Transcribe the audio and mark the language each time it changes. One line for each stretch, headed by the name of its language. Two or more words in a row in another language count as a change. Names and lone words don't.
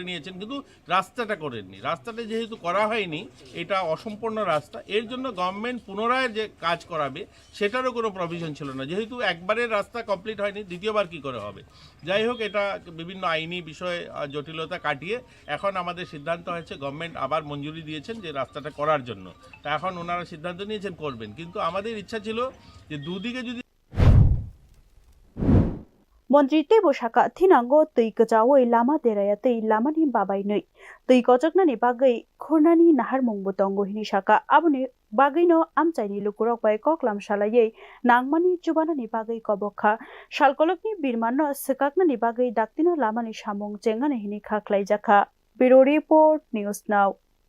Bangla: নিয়েছেন কিন্তু রাস্তাটা করেননি রাস্তাটা যেহেতু করা হয়নি এটা অসম্পূর্ণ রাস্তা এর জন্য গভর্নমেন্ট পুনরায় যে কাজ করাবে সেটারও কোনো প্রভিশন ছিল না যেহেতু একবারের রাস্তা কমপ্লিট হয়নি দ্বিতীয়বার কি করে হবে যাই হোক এটা বিভিন্ন আইনি বিষয়ে জটিলতা কাটিয়ে এখন আমাদের সিদ্ধান্ত হয়েছে গভর্নমেন্ট আবার মঞ্জুরি দিয়েছেন যে রাস্তাটা করার জন্য তা এখন ওনারা সিদ্ধান্ত নিয়েছেন করবেন কিন্তু আমাদের ইচ্ছা ছিল যে দুদিকে যদি
Bodo: मन्त्री तेबो साका थिनांगो तै गजावै लामा देराया तै लामानि बाबाय नै तै गजकनानि बागै खुरनानि नाहार मुंबो दंगो हिनि साका आबनि बागैनो आमचाइनि लुकुरक बाय कक्लाम सालायै नांमानि जुबानानि बागै कबखा सालकलकनि बिरमाननो सकाकनानि बागै दाक्तिनो लामानि सामुं जेंगानि हिनि खाख्लाय जाखा
English: bureau report News Now.